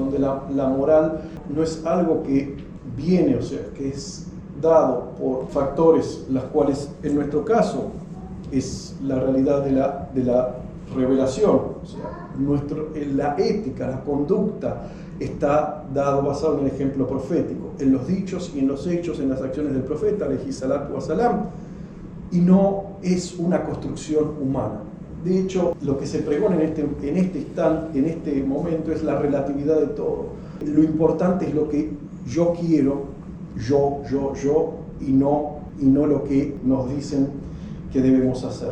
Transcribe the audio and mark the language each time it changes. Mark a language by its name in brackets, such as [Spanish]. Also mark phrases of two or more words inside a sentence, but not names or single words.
[Spanish] donde la moral no es algo que viene, o sea, que es dado por factores, las cuales en nuestro caso es la realidad de la revelación, o sea, la ética, la conducta está basado en el ejemplo profético, en los dichos y en los hechos, en las acciones del profeta, [Arabic] عليه الصلاة والسلام, [Spanish] y no es una construcción humana. De hecho, lo que se pregona en este momento es la relatividad de todo. Lo importante es lo que yo quiero, yo, y no lo que nos dicen que debemos hacer.